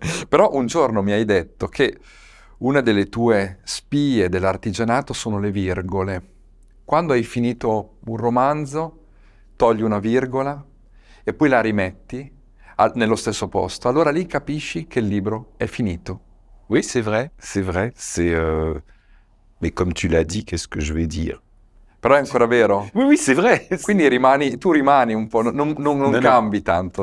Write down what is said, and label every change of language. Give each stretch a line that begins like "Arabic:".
Italian: Però un giorno mi hai detto che una delle tue spie dell'artigianato sono le virgole. Quando hai finito un romanzo, togli una virgola e poi la rimetti nello stesso posto. Allora lì capisci che il libro è finito.
French: Oui, c'est vrai, c'est vrai. Mais comme tu l'as dit, qu'est-ce que je vais dire?
Italian: Però è ancora vero?
French: Oui, oui, c'est vrai.
Italian: Quindi tu rimani un po', non cambi tanto.